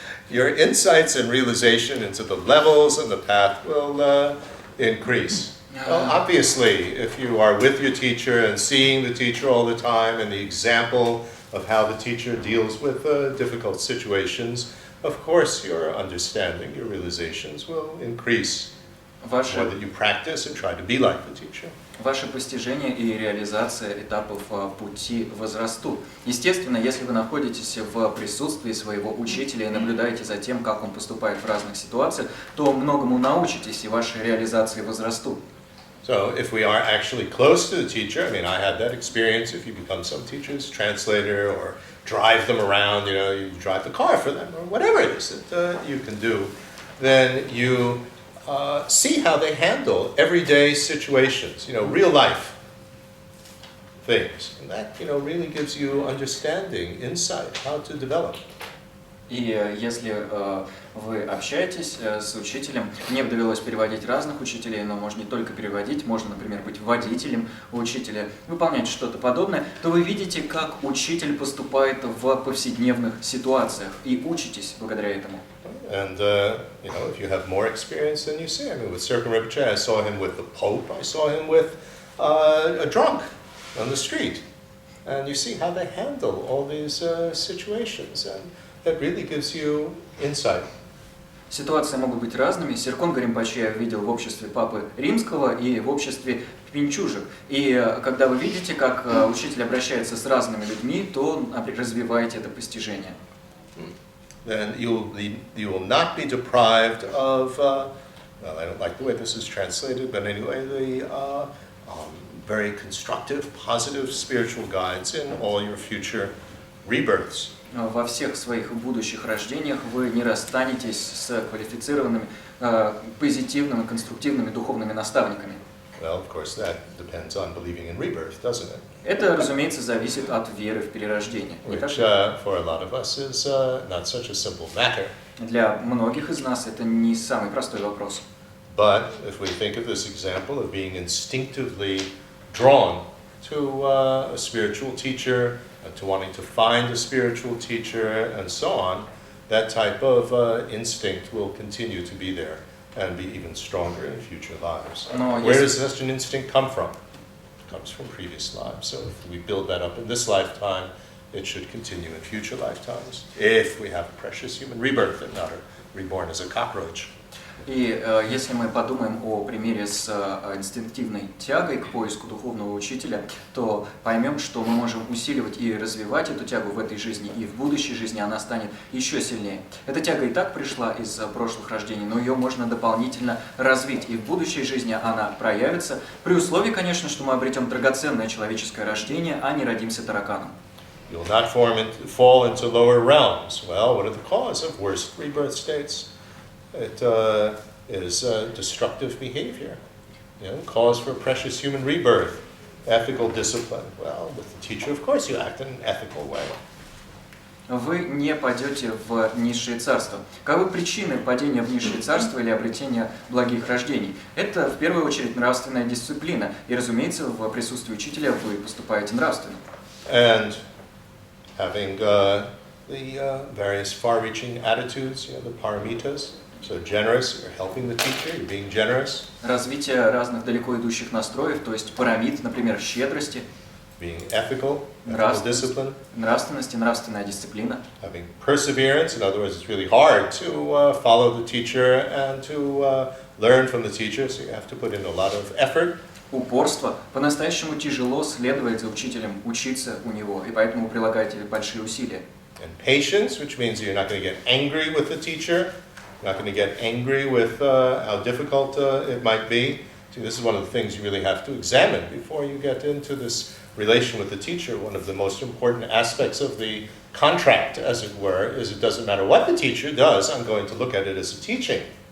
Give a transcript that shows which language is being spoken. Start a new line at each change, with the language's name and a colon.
English: Your insights and realization into the levels and the path will increase. Well, obviously, if you are with your teacher and seeing the teacher all the time and the example of how the teacher deals with difficult situations, of course your understanding, your realizations will increase. More that you practice and try to be like the teacher.
Russian: Ваше постижение и реализация этапов пути возрастут. Естественно, если вы находитесь в присутствии своего учителя и наблюдаете за тем, как он поступает в разных ситуациях, то многому научитесь, и ваши реализации возрастут.
English: So if we are actually close to the teacher, I mean, I had that experience. If you become some teacher's translator or drive them around, you drive the car for them or whatever it is that you can do, then you see how they handle everyday situations, real life things. And that, really gives you understanding, insight, how to develop.
Russian: И если вы общаетесь с учителем, мне довелось переводить разных учителей, но можно не только переводить, можно, например, быть водителем у учителя, выполнять что-то подобное, то вы видите, как учитель поступает в повседневных ситуациях, и учитесь благодаря этому.
English: And, if you have more experience than you see, I mean, with Serkan Rinpoche, I saw him with the Pope, I saw him with a drunk on the street. And you see how they handle all these situations, and that really gives you insight.
Russian: Ситуации могут быть разными. Серкон Ринпоче я видел в обществе Папы Римского и в обществе пинчужек. И когда вы видите, как учитель обращается с разными людьми, то развиваете это постижение.
English: then you will not be deprived of, well, I don't like the way this is translated, but anyway, the very constructive, positive spiritual guides in all your future rebirths.
Russian: Во всех своих будущих рождениях вы не расстанетесь с квалифицированными, позитивными, конструктивными духовными наставниками.
English: Well, of course, that depends on believing in rebirth, doesn't it?
Russian: Это, разумеется, зависит от веры в перерождение.
English: Which, for a lot of us, is not such a simple matter.
Russian: Для многих из нас это не самый простой вопрос.
English: But if we think of this example of being instinctively drawn to a spiritual teacher, to wanting to find a spiritual teacher, and so on, that type of instinct will continue to be there and be even stronger in future lives. Where does such an instinct come from? It comes from previous lives. So if we build that up in this lifetime, it should continue in future lifetimes, if we have a precious human rebirth and not reborn as a cockroach.
Russian: И если мы подумаем о примере с инстинктивной тягой к поиску духовного учителя, то поймем, что мы можем усиливать и развивать эту тягу в этой жизни, и в будущей жизни она станет еще сильнее. Эта тяга и так пришла из прошлых рождений, но ее можно дополнительно развить, и в будущей жизни она проявится, при условии, конечно, что мы обретем драгоценное человеческое рождение, а не родимся тараканом.
English: You will not fall into lower realms. Well, what are the cause of worst rebirth states? It is destructive behavior, cause for precious human rebirth, ethical discipline. Well, with the teacher, of course, you act in an ethical way.
Russian: Вы не пойдете в низшие царства. Каковы причины падения в низшие царства или обретения благих рождений? Это, в первую очередь, нравственная дисциплина. И, разумеется, в присутствии учителя вы поступаете нравственно.
English: And having the various far-reaching attitudes, the paramitas. So generous, you're helping the teacher, you're being generous.
Russian: Развитие разных далеко идущих настроев, то есть парамид, например, щедрости.
English: Being ethical, ethical discipline.
Russian: Нравственность и нравственная дисциплина.
English: Having perseverance, in other words, it's really hard to follow the teacher and to learn from the teacher, so you have to put in a lot of effort.
Russian: Упорство. По-настоящему тяжело следовать за учителем, учиться у него, и поэтому прилагаете большие усилия.
English: And patience, which means you're not going to get angry with the teacher. Not going to get angry with how difficult it might be. See, this is one of the things you really have to examine before you get into this relation with the teacher. One of the most important aspects of the contract, as it were, is it doesn't matter what the teacher does, I'm going to look at it as a teaching.